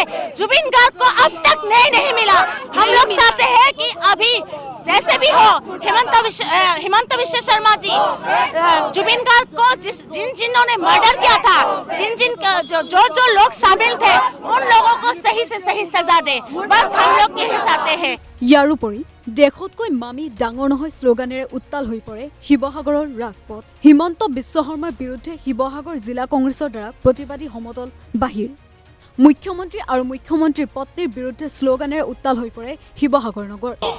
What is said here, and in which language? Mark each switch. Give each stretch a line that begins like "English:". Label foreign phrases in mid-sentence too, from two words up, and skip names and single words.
Hindi: जुबिन गार्ग को अब तक नहीं मिला। हम लोग चाहते हैं कि अभी जैसे भी हो हिमंत विश्व शर्मा जी, जुबिन गार्ग को जिन्होंने मर्डर किया था, जो लोग शामिल थे, उन लोगों को सही से सही सजा दे। बस हम लोग यही चाहते हैं।
Assamese: ইয়াৰোপৰি দেশতকৈ মামি ডাঙৰ নহয় শ্লোগানেৰে উত্তাল হৈ পৰে শিৱসাগৰৰ ৰাজপথ। হিমন্ত বিশ্ব শৰ্মাৰ বিৰুদ্ধে শিৱসাগৰ জিলা কংগ্ৰেছৰ দ্বাৰা প্ৰতিবাদী সমদল বাহিৰ। মুখ্যমন্ত্ৰী আৰু মুখ্যমন্ত্ৰীৰ পত্নীৰ বিৰুদ্ধে শ্লোগানেৰে উত্তাল হৈ পৰে শিৱসাগৰ নগৰ।